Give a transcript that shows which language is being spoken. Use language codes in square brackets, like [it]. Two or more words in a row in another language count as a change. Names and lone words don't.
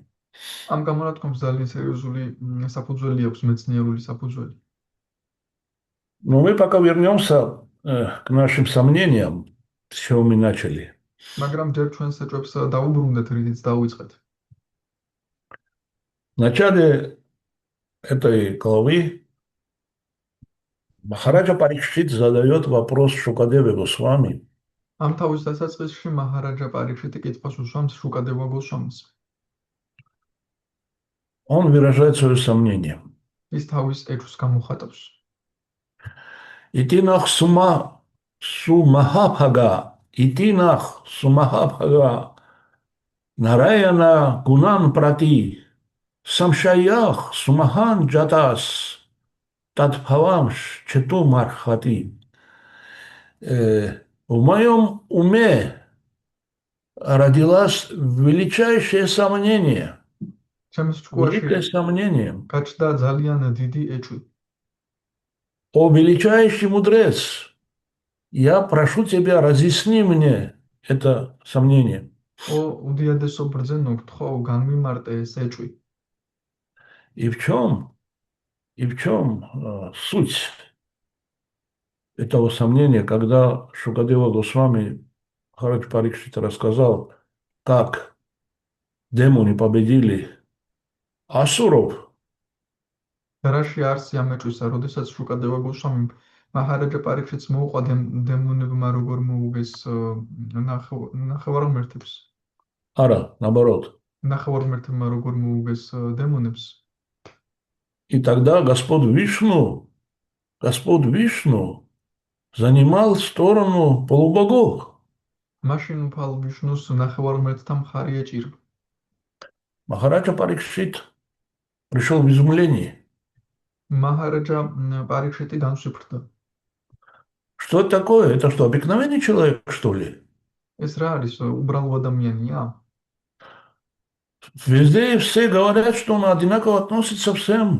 [ka] ამ გამონათქვამს ძალიან სერიოზული საფუძველი აქვს, მეცნიერული საფუძველი. [ru] Но мы пока вернемся к нашим сомнениям, с чего мы начали. [ka] მაგრამ ჯერ ჩვენ საჭვებს დავუბრუნდეთ, რითიც დავიწყეთ. [ru] В начале этой главы Махараджа Парикшит задает вопрос Шукадеве Госвами. [ka] ამ თავის დასაწყისში მაჰარაჯა პარიქშიტი კითხვას უსვამს შუკადევა გოსვამის. [ru] Он выражает свое сомнение. [ka] ის თავის ეჭვს გამოხატავს. [sa] इतिनः सुमहाभाग नारायण गुणान् प्रति संशयः सुमहान् जातस् तद्भवांश् छेत्तुम् अर्हति. [ru] В моем уме родилось величайшее сомнение. Великое сомнение. [ka] გაჩნდა ძალიან დიდი ეჭვი. [ru] О величайший мудрец, я прошу тебя, разъясни мне это сомнение. [ka] ო უდიადესო ბრძენო, გთხოვ, განმიმარტე ეს ეჭვი. [ru] И в чем суть этого сомнения, когда Шукадева Госвами Махарадж Парикшит рассказал, как демоны победили асуров. [ka] რაში არსი ამ ეჭვისა, როდესაც შუკადევა გოსვამი მაჰარაჯა პარიქშიტს მოუყვა დემონებმა როგორ მოუგეს ნახევარმერთებს. [ru] Ара, наоборот. [ka] ნახევარმერთებმა როგორ მოუგეს დემონებს. [ru] И тогда Господь Вишну занимал сторону полубогов. [ka] მაშინ უფალ ვიშნუს ნახევარმერთთა მხარი ეჭირა. [ru] Махараджа Парикшит пришел в изумление. [ka] მაჰარაჯა პარიქშიტი განსვიფრდა. [ru] Что это такое? Это что, обыкновенный человек, что ли? [ka] ეს რა არის, უბრალო ადამიანია? [ru] Везде все говорят, что он одинаково относится всем.